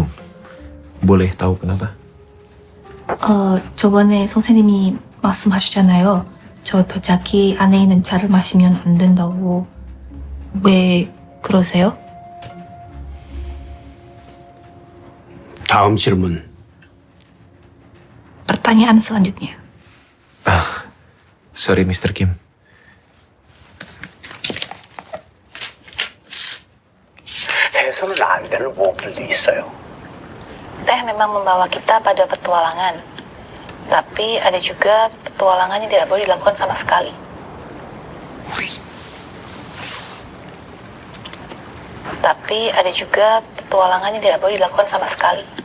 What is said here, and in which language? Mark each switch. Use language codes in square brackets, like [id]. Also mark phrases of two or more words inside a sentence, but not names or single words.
[id] boleh tahu kenapa? [ko] 저번에 선생님이 말씀하셨잖아요. 저 도자기 안에 있는 차를 마시면 안 된다고. 왜 그러세요? 다음 질문. [id] Pertanyaan selanjutnya. [en] Sorry, Mr. Kim. [ko] 해서는 안 되는 모험들도 있어요. [id] Teh memang membawa kita pada petualangan. Tapi ada juga petualangan yang tidak boleh dilakukan sama sekali. Tapi ada juga petualangan yang tidak boleh dilakukan sama sekali.